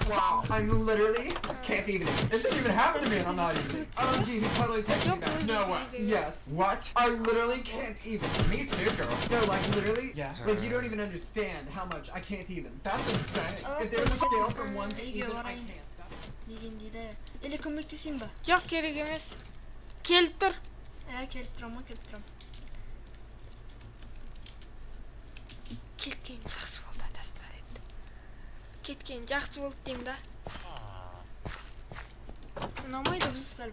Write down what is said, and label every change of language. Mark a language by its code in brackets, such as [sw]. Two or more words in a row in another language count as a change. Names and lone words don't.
[en] Wow. I'm literally can't even. It didn't even happen to me, and I'm not even. OMG, he totally texted me back. No way. Yes. What? I literally can't even. Me too, girl. No, like literally, like you don't even understand how much I can't even. That's insane. If there was a scale from 1 to even, I can't. [kk] Деген дейді. Или көмектесейін ба? Жоқ, керек емес. Келіп тұр. Келіп тұрам. Кеткен жақсы болды, тастар еді. Кеткен жақсы болды дейм да. Ұнамайды біз.